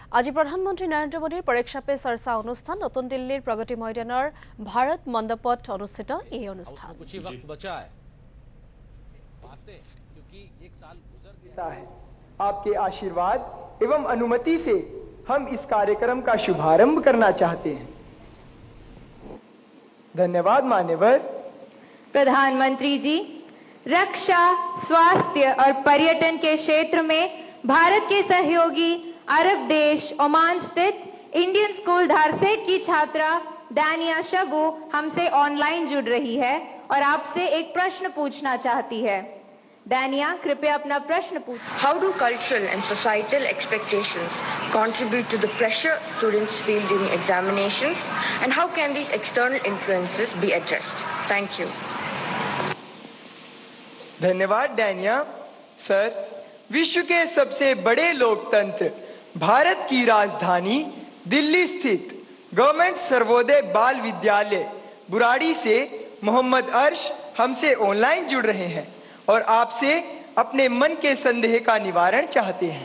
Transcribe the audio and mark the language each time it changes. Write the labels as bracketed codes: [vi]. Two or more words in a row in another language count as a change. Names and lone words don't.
[as] আজি প্ৰধানমন্ত্ৰী নৰেন্দ্ৰ মোদীৰ পৰীক্ষা পে চৰ্চা অনুষ্ঠান নতুন দিল্লীৰ প্ৰগতি ময়দানৰ ভাৰত মণ্ডপত অনুষ্ঠিত এই অনুষ্ঠান। [hi] आपके आशीर्वाद एवं अनुमति से हम इस कार्यक्रम का शुभारंभ करना चाहते हैं। धन्यवाद मान्यवर। प्रधानमंत्री जी, रक्षा, स्वास्थ्य और पर्यटन के क्षेत्र में भारत के सहयोगी अरब देश ओमान स्थित इंडियन स्कूल धारसेट की छात्रा दानिया शबू हमसे ऑनलाइन जुड़ रही है और आपसे एक प्रश्न पूछना चाहती है। दानिया, कृपया अपना प्रश्न पूछें। [en] How do cultural and societal expectations contribute to the pressure students feel during examinations, and how can these external influences be addressed? Thank you. [hi] धन्यवाद दानिया। सर, विश्व के सबसे बड़े लोकतंत्र भारत की राजधानी दिल्ली स्थित गवर्नमेंट सर्वोदय बाल विद्यालय बुराड़ी से मोहम्मद अर्श हमसे ऑनलाइन जुड़ रहे हैं और आपसे अपने मन के संदेह का निवारण चाहते हैं।